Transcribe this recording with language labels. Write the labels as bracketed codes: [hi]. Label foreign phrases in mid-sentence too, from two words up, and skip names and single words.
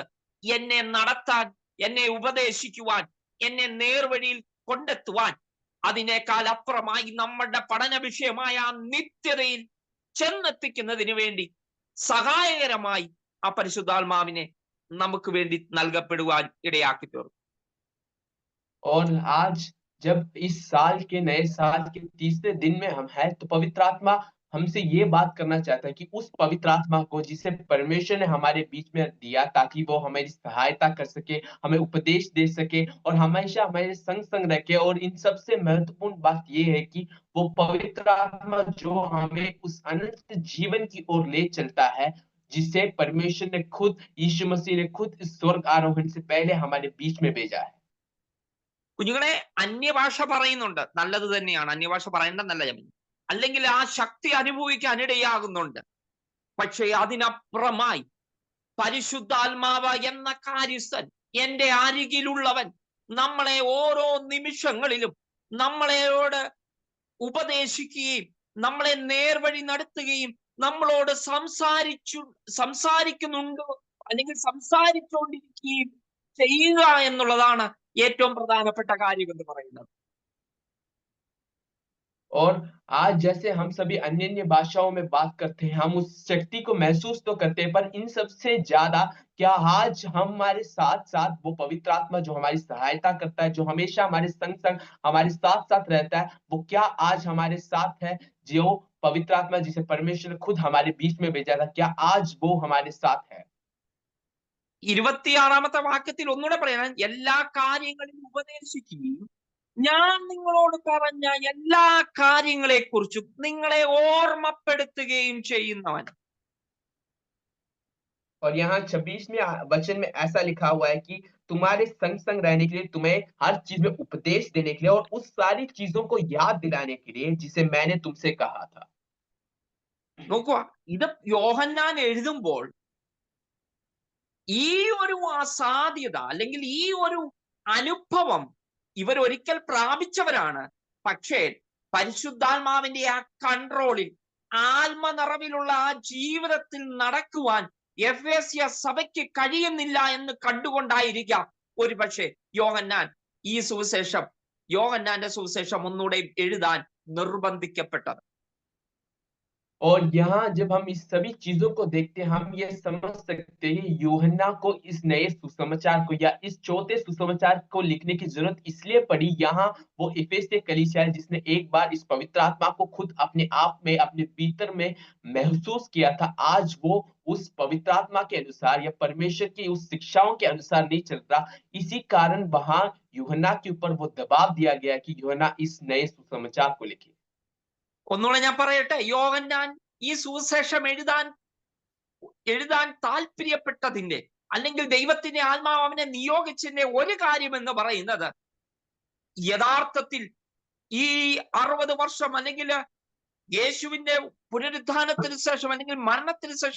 [ml] എന്നെ നടത്താൻ, എന്നെ ഉപദേശിക്കുവാൻ, എന്നെ നേർവഴിയിൽ കൊണ്ടെത്തുവാൻ, അതിനേക്കാൾ അപ്പുറമായി നമ്മുടെ പഠന വിഷയമായ ആ നിത്യതയിൽ ചെന്നെത്തിക്കുന്നതിന് വേണ്ടി സഹായകരമായി ആ പരിശുദ്ധാത്മാവിനെ നമുക്ക് വേണ്ടി നൽകപ്പെടുവാൻ ഇടയാക്കി തീർന്നു. [hi] और आज जब इस साल के नए साल के तीसरे दिन में हम हैं, तो पवित्र आत्मा हमसे ये बात करना चाहता है कि उस पवित्र आत्मा को जिसे परमेश्वर ने हमारे बीच में दिया ताकि वो हमारी सहायता कर सके, हमें उपदेश दे सके और हमेशा हमारे संग संग रखे। और इन सबसे महत्वपूर्ण बात ये है कि वो पवित्र आत्मा जो हमें उस अनंत जीवन की ओर ले चलता है, जिसे परमेश्वर ने खुद, यीशु मसीह ने खुद इस स्वर्ग आरोहण से पहले हमारे बीच में भेजा है। [ml] കുഞ്ഞുങ്ങളെ, അന്യഭാഷ പറയുന്നുണ്ട്, നല്ലത് തന്നെയാണ്, അന്യഭാഷ പറയേണ്ടതല്ല ഞാൻ, അല്ലെങ്കിൽ ആ ശക്തി അനുഭവിക്കാൻ ഇടയാകുന്നുണ്ട്. പക്ഷേ അതിനപ്പുറമായി പരിശുദ്ധാത്മാവ് എന്ന കാര്യസ്ഥൻ, എന്റെ അരികിലുള്ളവൻ, നമ്മളെ ഓരോ നിമിഷങ്ങളിലും നമ്മളോട് ഉപദേശിക്കുകയും നമ്മളെ നേർവഴി നടത്തുകയും നമ്മളോട് സംസാരിക്കുന്നുണ്ടോ അല്ലെങ്കിൽ സംസാരിച്ചുകൊണ്ടിരിക്കുകയും ചെയ്യുക എന്നുള്ളതാണ് ഏറ്റവും പ്രധാനപ്പെട്ട കാര്യം എന്ന് പറയുന്നത്. [hi] और आज जैसे हम सभी अन्य अन्य भाषाओं में बात करते हैं, हम उस शक्ति को महसूस तो करते हैं, पर इन सबसे ज्यादा क्या आज हमारे साथ साथ वो पवित्र आत्मा जो हमारी सहायता करता है, जो हमेशा हमारे संग संग हमारे साथ साथ रहता है, वो क्या आज हमारे साथ है? जो पवित्र आत्मा जिसे परमेश्वर ने खुद हमारे बीच में भेजा था, क्या आज वो हमारे साथ है? [ml] 26-ാമത്തെ വാക്യത്തിൽ ഒന്നുകൂടെ പറയണം, എല്ലാ കാര്യങ്ങളിലും ഉപദേശിക്കുകയും ഞാൻ നിങ്ങളോട് പറഞ്ഞ എല്ലാ കാര്യങ്ങളെക്കുറിച്ചും നിങ്ങളെ ഓർമ്മപ്പെടുത്തുകയും ചെയ്യുന്നവൻ. [hi] और यहाँ 26वें वचन में ऐसा लिखा हुआ है कि तुम्हारे संग संग रहने के लिए, तुम्हें हर चीज में उपदेश देने के लिए और उस सारी चीजों को याद दिलाने के लिए जिसे मैंने तुमसे कहा था। [ml] നോക്കുക, ഇത് യോഹന്നാൻ എഴുതുമ്പോൾ ഈ ഒരു അസാധ്യത അല്ലെങ്കിൽ ഈ ഒരു അനുഭവം ഇവർ ഒരിക്കൽ പ്രാപിച്ചവരാണ്. പക്ഷേ പരിശുദ്ധാത്മാവിന്റെ ആ കൺട്രോളിൽ, ആത്മനിറവിലുള്ള ആ ജീവിതത്തിൽ നടക്കുവാൻ എഫേസ്യ സഭയ്ക്ക് കഴിയുന്നില്ല എന്ന് കണ്ടുകൊണ്ടായിരിക്കാം ഒരു പക്ഷേ യോഹന്നാന്റെ സുവിശേഷം ഒന്നുകൂടെ എഴുതാൻ നിർബന്ധിക്കപ്പെട്ടത്. [hi] और यहाँ जब हम इस सभी चीजों को देखते हैं, हम ये समझ सकते हैं यूहन्ना को इस नए सुसमाचार को या इस चौथे सुसमाचार को लिखने की जरूरत इसलिए पड़ी। यहाँ वो इफिसियों कलीसिया है जिसने एक बार इस पवित्र आत्मा को खुद अपने आप में, अपने भीतर में महसूस किया था। आज वो उस पवित्र आत्मा के अनुसार या परमेश्वर की उस शिक्षाओं के अनुसार नहीं चल रहा। इसी कारण वहां यूहन्ना के ऊपर वो दबाव दिया गया कि यूहन्ना इस नए सुसमाचार को लिखे। [ml] ഒന്നുകൂടെ ഞാൻ പറയട്ടെ, യോഹന്നാൻ ഈ സുവിശേഷം എഴുതാൻ താല്പര്യപ്പെട്ടതിന്റെ അല്ലെങ്കിൽ ദൈവത്തിന്റെ ആത്മാവ് അവനെ നിയോഗിച്ചതിന്റെ ഒരു കാര്യം എന്ന് പറയുന്നത്, യഥാർത്ഥത്തിൽ ഈ 60 വർഷം അല്ലെങ്കിൽ യേശുവിന്റെ പുനരുദ്ധാനത്തിന് ശേഷം അല്ലെങ്കിൽ മരണത്തിന് ശേഷം